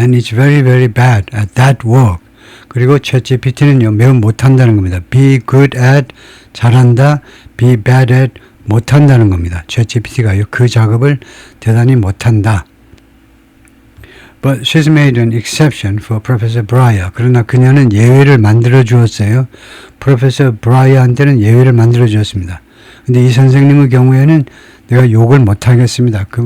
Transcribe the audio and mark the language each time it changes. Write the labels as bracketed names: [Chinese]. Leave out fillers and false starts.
[English] And it's very, very bad at that work. [Korean] 그리고 ChatGPT는요, 매우 못한다는 겁니다. [English] Be good at, [Korean] 잘한다. [English] Be bad at, [Korean] 못한다는 겁니다. ChatGPT가요, 그 작업을 대단히 못한다. [English] But she's made an exception for Professor Breyer. [Korean] 그러나 그녀는 예외를 만들어 주었어요. Professor Breyer한테는 예외를 만들어 주었습니다. 근데 이 선생님의 경우에는 내가 욕을 못 하겠습니다.